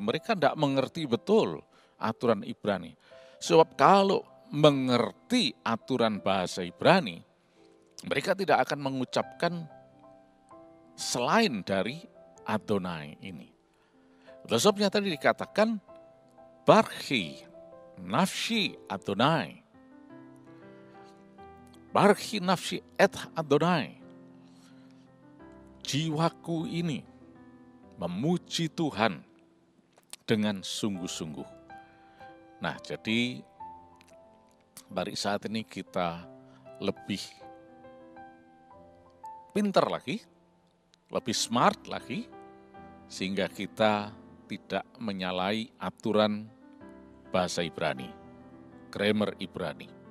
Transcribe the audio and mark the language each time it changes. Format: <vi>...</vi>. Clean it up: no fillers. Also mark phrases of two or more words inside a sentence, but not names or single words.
<id>Mereka tidak mengerti betul aturan Ibrani. Sebab kalau mengerti aturan bahasa Ibrani, mereka tidak akan mengucapkan selain dari Adonai ini. Sebabnya tadi dikatakan</id> <he>ברכי נפשי אדוני. ברכי נפשי את אדוני.</he> <id>Jiwaku ini memuji Tuhan dengan sungguh-sungguh. Nah, jadi mari saat ini kita lebih pintar lagi, lebih smart lagi, sehingga kita tidak menyalahi aturan bahasa Ibrani, grammar Ibrani.</id>